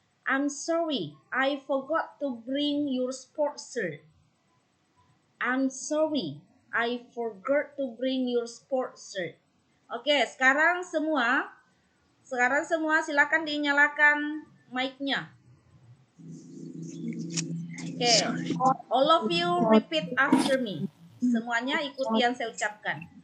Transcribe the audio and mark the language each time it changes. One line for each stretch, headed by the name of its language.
English: I'm sorry, I forgot to bring your sports shirt. I'm sorry, I forgot to bring your sports shirt.
Indonesian: Oke, sekarang semua silakan dinyalakan mic-nya.
English: Oke, all of you repeat after me.
Indonesian: Semuanya ikuti yang saya ucapkan.